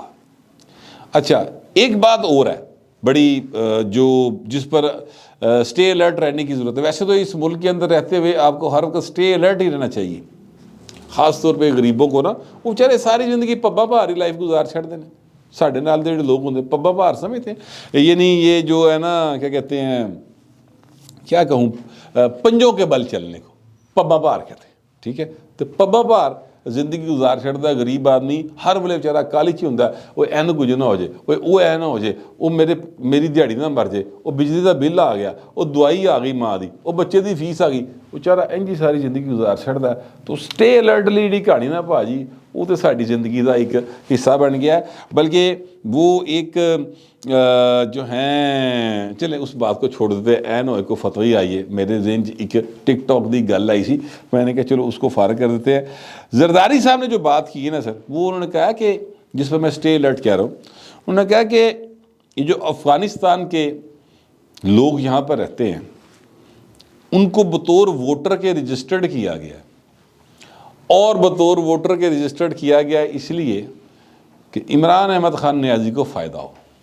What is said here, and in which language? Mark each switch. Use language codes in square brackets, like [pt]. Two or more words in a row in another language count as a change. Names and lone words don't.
[ur] اچھا، ایک بات اور ہے بڑی جو جس پر [en] stay alert [ur] رہنے کی ضرورت ہے۔ ویسے تو اس ملک کے اندر رہتے ہوئے آپ کو ہر وقت [en] stay alert [ur] ہی رہنا چاہیے، خاص طور پہ غریبوں کو نا، وہ بیچارے ساری زندگی [pa] پبا بہاری [ur] لائف گزار چھڑتے ہیں۔ [pa] ساڑھے نال دے لوگ ہوندے پبا بہار [ur] سمجھتے ہیں، یعنی یہ جو ہے نا کیا کہتے ہیں، کیا کہوں، پنجوں کے بل چلنے کو پبا بہار کہتے ہیں۔ ٹھیک ہے، تو [pa] پبا بہار ਜ਼ਿੰਦਗੀ ਗੁਜ਼ਾਰ ਛੱਡਦਾ ਗਰੀਬ ਆਦਮੀ, ਹਰ ਵੇਲੇ ਵਿਚਾਰਾ ਕਾਹਲੀ 'ਚ ਹੁੰਦਾ, ਉਹ ਐਨ ਕੁਝ ਨਾ ਹੋ ਜੇ, ਉਹ ਐ ਨਾ ਹੋ ਜੇ, ਉਹ ਮੇਰੀ ਦਿਹਾੜੀ ਨਾ ਮਰ ਜੇ, ਉਹ ਬਿਜਲੀ ਦਾ ਬਿੱਲ ਆ ਗਿਆ, ਉਹ ਦਵਾਈ ਆ ਗਈ ਮਾਂ ਦੀ, ਉਹ ਬੱਚੇ ਦੀ ਫੀਸ ਆ ਗਈ, ਵਿਚਾਰਾ ਇੰਝ ਹੀ ਸਾਰੀ ਜ਼ਿੰਦਗੀ ਗੁਜ਼ਾਰ ਛੱਡਦਾ। ਤਾਂ [en] stay alertly [pa] ਜਿਹੜੀ ਕਹਾਣੀ ਨਾ ਭਾਜੀ, [ur] وہ تو ساری زندگی کا ایک حصہ بن گیا ہے۔ بلکہ وہ ایک جو ہیں، چلیں اس بات کو چھوڑ دیتے ہیں، این ہوئے کو فتوی آئی ہے میرے ذہن ایک ٹک ٹاک [pa] دی گل آئی سی، [ur] میں نے کہا چلو اس کو فارغ کر دیتے ہیں۔ زرداری صاحب نے جو بات کی ہے نا سر، وہ انہوں نے کہا کہ جس پر میں [en] stay alert [ur] کہہ رہا ہوں، انہوں نے کہا کہ یہ جو افغانستان کے لوگ یہاں پر رہتے ہیں ان کو بطور ووٹر کے رجسٹرڈ کیا گیا ہے، اور بطور ووٹر کے رجسٹرڈ کیا گیا اس لیے کہ عمران احمد خان نیازی کو فائدہ ہو۔